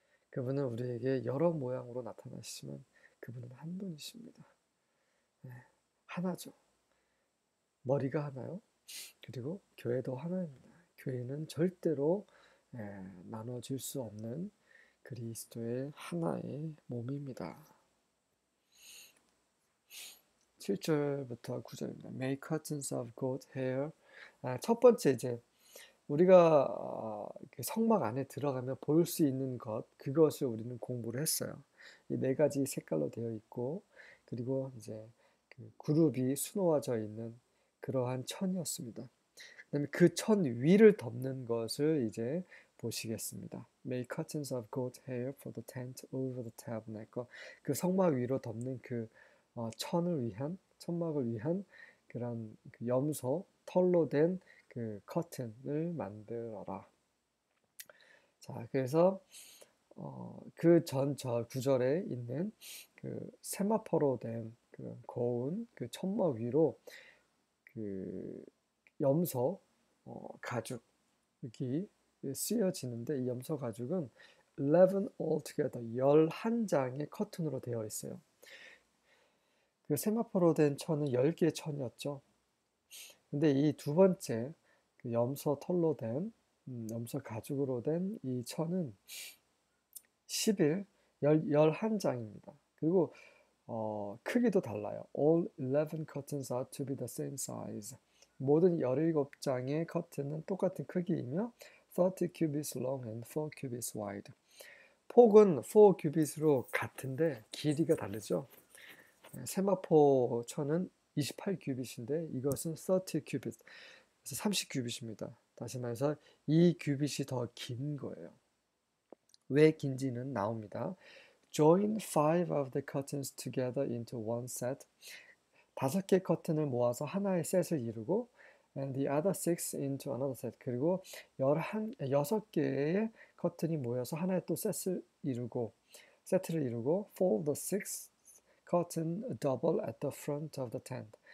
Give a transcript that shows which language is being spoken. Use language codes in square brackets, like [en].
[ko] 그분은 우리에게 여러 모양으로 나타나시지만 그분은 한 분이십니다. 네. 하나죠. 머리가 하나요. 그리고 교회도 하나입니다. 교회는 절대로 나눠질 수 없는 그리스도의 하나의 몸입니다. 7절부터 9절입니다. [en] Make curtains of goat hair. [ko] 첫 번째 이제 우리가 그 성막 안에 들어가면 볼 수 있는 것, 그것을 우리는 공부를 했어요. 이 네 가지 색깔로 되어 있고, 그리고 이제 그 그룹이 수놓아져 있는 그러한 천이었습니다. 그다음에 그 천 위를 덮는 것을 이제 보시겠습니다. [en] Make curtains of goat hair for the tent over the tabernacle. [ko] 그 성막 위로 덮는 그 천막을 위한 그런 그 염소 털로 된 그 커튼을 만들어라. 자, 그래서 그 저 구절에 있는 그 세마포로 된 그 고운 그 천막 위로 그 염소 가죽이 쓰여지는데 이 염소 가죽은 11 altogether 11장의 커튼으로 되어 있어요. 그 세마포로 된 천은 10개의 천이었죠. 근데 이 두 번째 그 염소 털로 된 염소 가죽으로 된 이 천은 11 11장입니다. 그리고 크기도 달라요. [en] All 11 curtains are to be the same size. [ko] 모든 17장의 커튼은 똑같은 크기이며 [en] 30 cubits long and 4 cubits wide. [ko] 폭은 4 cubits로 같은데 길이가 다르죠. 세마포 천은 28 cubits인데 이것은 30 cubits, 그래서 30 cubits입니다. 다시 말해서 이 cubits이 더 긴 거예요. 왜 긴지는 나옵니다. [en] Join 5 of the curtains together into one set. [ko] 5개 커튼을 모아서 하나의 셋을 이루고 [en] and the other 6 into another set. [ko] 그리고 6개의 커튼이 모여서 하나의 또 세트를 이루고 [en] for the 6th curtain double at the front of the tent.